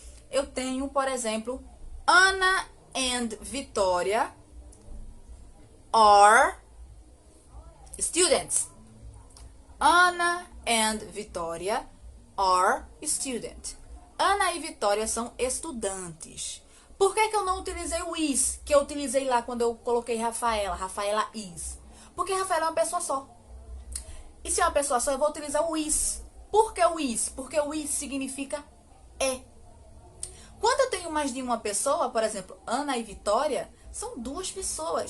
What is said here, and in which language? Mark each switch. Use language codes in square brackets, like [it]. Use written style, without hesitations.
[pt] Eu tenho, por exemplo, [en] Ana and Vitória are students. Ana and Vitória are student. [pt] Ana e Vitória são estudantes. Por que eu não utilizei o is, que eu utilizei lá quando eu coloquei Rafaela? Rafaela is. Porque Rafaela é uma pessoa só. E se é uma pessoa só, eu vou utilizar o is. Por que o is? Porque o is significa é. Quando eu tenho mais de uma pessoa, por exemplo, Ana e Vitória, são duas pessoas.